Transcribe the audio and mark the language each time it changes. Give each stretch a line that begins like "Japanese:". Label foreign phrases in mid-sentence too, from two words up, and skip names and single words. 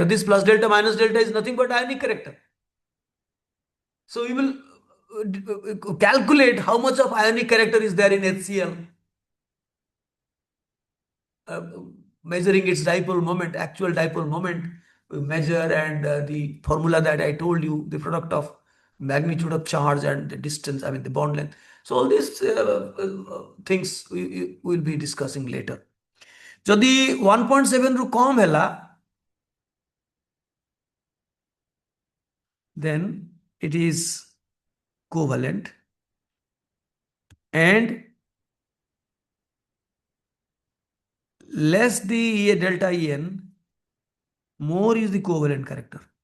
English: This plus delta minus delta is nothing but ionic character. So we will calculate how much of ionic character is there in HCl, uh, measuring its dipole moment, actual dipole moment, we measure, and the formula that I told you, the product of magnitude of charge and the distance, I mean the bond length. So all these things we will be discussing later.
Odia: ଯଦି 1.7 ରୁ କମ ହେଲା,
English: then it is covalent, and less the delta En, more is the covalent character.